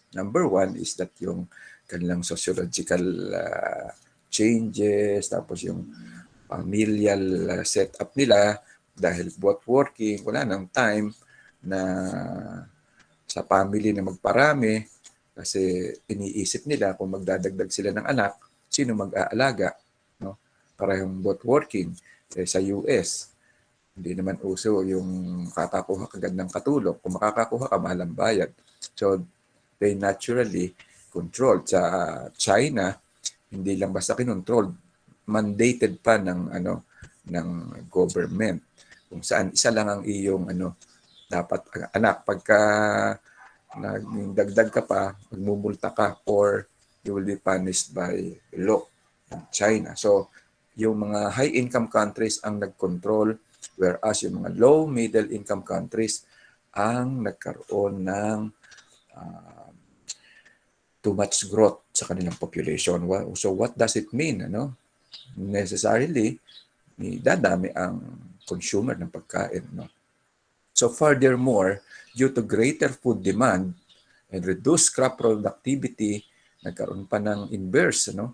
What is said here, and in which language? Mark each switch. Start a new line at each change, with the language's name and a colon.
Filipino: Number one is that yung kanilang sociological changes, tapos yung familial setup nila dahil both working, wala nang time na sa family na magparami kasi iniisip nila kung magdadagdag sila ng anak, sino mag-aalaga. No? Parehong both working. Sa US, hindi naman uso yung kakakuha kagad ng katulong. Kung makakakuha ka, mahal ang bayad.
English: So, they naturally controlled.
Filipino: Sa China, hindi lang basta kinontrol, mandated pa ng government. Kung saan isa lang ang iyong dapat anak. Pagka nagdagdag ka pa, magmumulta ka
English: or you will be punished by law in China.
Filipino: So, yung mga high-income countries ang nag-control Whereas yung mga low, middle income countries ang nagkaroon ng too much growth sa kanilang population.
English: So what does it mean?
Filipino: Necessarily, dadami ang consumer ng pagkain.
English: So furthermore, due to greater food demand and reduced crop productivity,
Filipino: nagkaroon pa ng inverse.